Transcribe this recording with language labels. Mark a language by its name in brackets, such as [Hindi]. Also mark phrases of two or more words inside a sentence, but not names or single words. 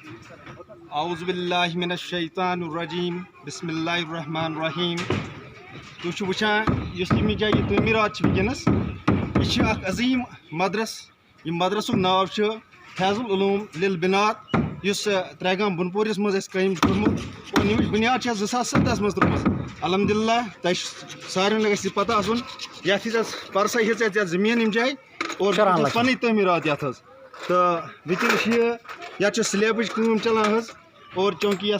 [Arabic] اعوذ باللہ من الشیطان الرجیم بسم اللہ الرحمن الرحیم [Kashmiri] تُہۍ وٕچھان یُس ییٚمہِ جایہِ یہِ تعمیٖرات چھِ وٕنکیٚنَس یہِ چھِ اکھ عظیٖم مدرس یہِ مدرسُک ناو چھُ فیض العلوم للبنات یُس ترٛیگام بنپورِس منٛز اَسہِ قٲیِم چھُ کوٚرمُت اور ییٚمِچ بُنیاد چھِ اَسہِ 2017 منٛز ترٛٲومٕژ الحمدللہ تۄہہِ سارنٕے گژھِ یہِ پتہ آسُن یَتھ ہِژ اَسہِ پرسَے ہیٚژ اَسہِ یَتھ زٔمیٖن ییٚمہِ جایہِ اور پنٕنۍ تعمیٖرات یَتھ حظ تہٕ وٕنکیٚنَس چھِ یَتھ چھِ سلیبٕچ کٲم چلان حظ اور چوٗنٛکہِ یَتھ